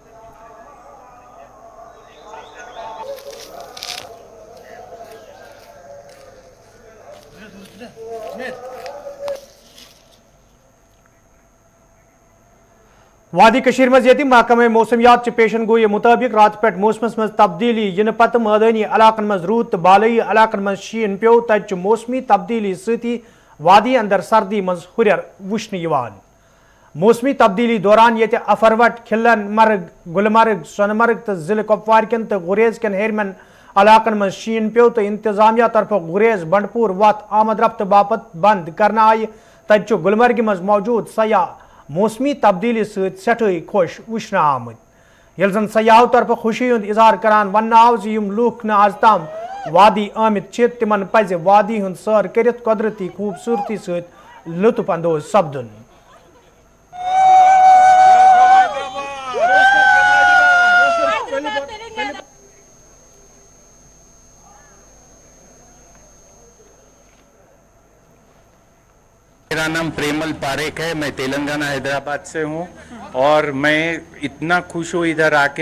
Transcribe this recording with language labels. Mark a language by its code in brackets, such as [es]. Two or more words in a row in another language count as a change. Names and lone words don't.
[ks] वादी कशीर मज ये महकमे मौसमियात पेशन गोई मुताबिक रात पे मौसमस मज तब्दीली इन पत मैदानी इलाकन मज रूद तो बालई इलाकन मज शीन पे तत मौसमी तब्दीली सती वादी अंदर सर्दी मज हुरर वुश्न यवान। मौसमी तब्दीली दौरान ये अफरवट खिलन मर्ग गुलमर्ग सोनमर्ग तो जिले कुपवार कन तो गुरेज कन हेरमन इलाकन मज शीन पे तो इंतजामिया तरफ गुरेज बंडपुर वत आमद रफ्त बापत बंद करना आई। तत गुलमर्ग मज मौजूद सयाह मौसमी तब्दीली सठई खुश वुश्न आमत। ये जन सयाहों तरफ खुशी हुंद इजहार करान वन आव लूख न आज ताम वादी आमित तिमन पज वादी हुंद सैर करित कुदरती खूबसूरती सत लुत्फ अंदोज सपदुन। [hi] मेरा नाम प्रेमल पारेख है, मैं तेलंगाना हैदराबाद से हूँ और मैं इतना खुश हूँ इधर आके।